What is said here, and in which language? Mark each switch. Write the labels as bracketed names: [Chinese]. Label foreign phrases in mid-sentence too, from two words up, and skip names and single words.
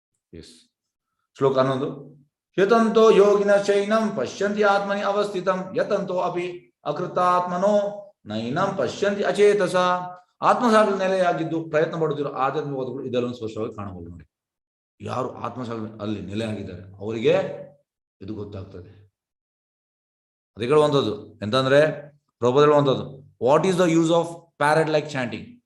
[Sanskrit] ಎಸ್. ಶ್ಲೋಕ 11. ಯತಂತೋ ಯೋಗಿನ ಚೈನಂ ಪಶ್ಯಂತಿ ಆತ್ಮನಿ ಅವಸ್ಥಿತಂ ಯತಂತೋ ಅಪಿ ಅಕೃತಾತ್ಮನೋ ನೈನಂ ಪಶ್ಯಂತಿ ಅಚೇತಸ. [Kannada] ಆತ್ಮಸಾಕ್ಷಿ ನೆಲೆಯಾಗಿದ್ದು ಪ್ರಯತ್ನ ಪಡುತ್ತಿರೋ ಆಧ್ಯಾತ್ಮಿಕವಾದಗಳು ಇದೆಲ್ಲವನ್ನು ಸ್ಪಷ್ಟವಾಗಿ ಕಾಣಬಹುದು. ನೋಡಿ, ಯಾರು ಆತ್ಮಸಾಕ್ಷಿ ಅಲ್ಲಿ ನೆಲೆಯಾಗಿದ್ದಾರೆ ಅವರಿಗೆ ಇದು ಗೊತ್ತಾಗ್ತದೆ. ಅದು ಹೇಳುವಂಥದ್ದು ಎಂತಂದ್ರೆ ಪ್ರಭುಪಾದ ಹೇಳುವಂಥದ್ದು, [English] what is the use of parrot like chanting.